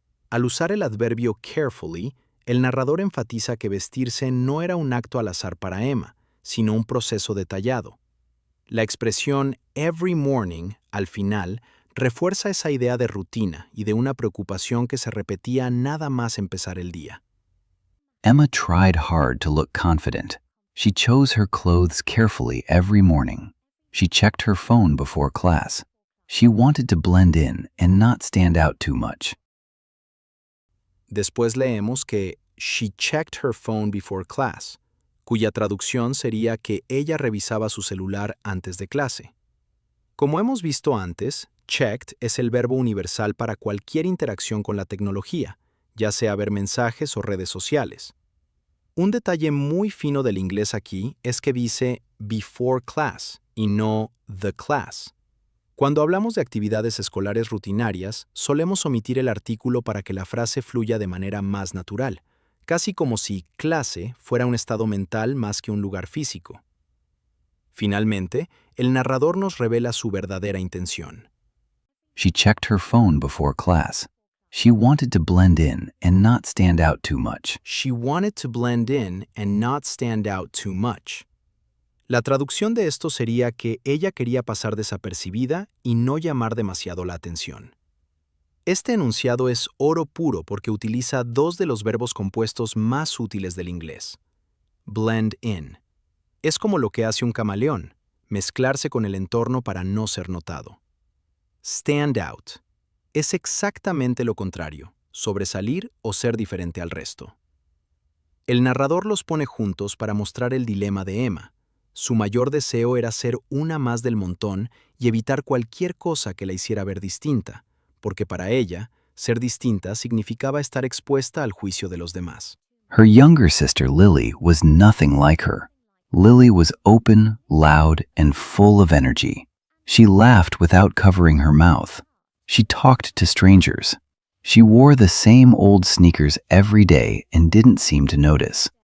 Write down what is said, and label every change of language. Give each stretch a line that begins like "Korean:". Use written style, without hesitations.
Spanish: Al usar el adverbio carefully, el narrador enfatiza que vestirse no era un acto al azar para Emma, sino un proceso detallado. La expresión every morning, al final, refuerza esa idea de rutina y de una preocupación que se repetía nada más empezar el día.
English: Emma tried hard to look confident. She chose her clothes carefully every morning. She checked her phone before class. She wanted to blend in and not stand out too much.
Spanish: Después leemos que
English: she checked her phone before class,
Spanish: cuya traducción sería que ella revisaba su celular antes de clase. Como hemos visto antes, checked es el verbo universal para cualquier interacción con la tecnología, ya sea ver mensajes o redes sociales. Un detalle muy fino del inglés aquí es que dice before class y no the class. Cuando hablamos de actividades escolares rutinarias, solemos omitir el artículo para que la frase fluya de manera más natural, casi como si clase fuera un estado mental más que un lugar físico. Finalmente, el narrador nos revela su verdadera intención.
English: She checked her phone before class. She wanted to blend in and not stand out too much. She wanted to blend in and not stand out too much.
Spanish: La traducción de esto sería que ella quería pasar desapercibida y no llamar demasiado la atención. Este enunciado es oro puro porque utiliza dos de los verbos compuestos más útiles del inglés. Blend in. Es como lo que hace un camaleón, mezclarse con el entorno para no ser notado. Stand out. Es exactamente lo contrario, sobresalir o ser diferente al resto. El narrador los pone juntos para mostrar el dilema de Emma. Su mayor deseo era ser una más del montón y evitar cualquier cosa que la hiciera ver distinta, porque para ella, ser distinta significaba estar expuesta al juicio de los demás.
English: Her younger sister Lily was nothing like her. Lily was open, loud, and full of energy. She laughed without covering her mouth. She talked to strangers. She wore the same old sneakers every day and didn't seem to notice.